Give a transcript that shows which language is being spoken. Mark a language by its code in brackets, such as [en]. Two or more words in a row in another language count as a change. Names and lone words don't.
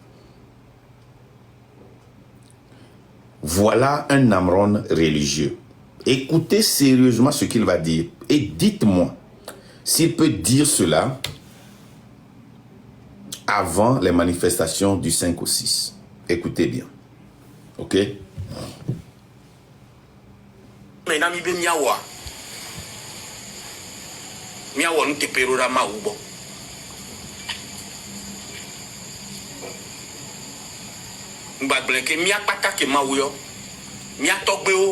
[fr] Voilà un Amron religieux. Écoutez sérieusement ce qu'il va dire et dites-moi s'il peut dire cela avant les manifestations du 5 au 6. Écoutez bien. Ok? [ee] Mbagbleke mia pata ke mawuyo mia togbeo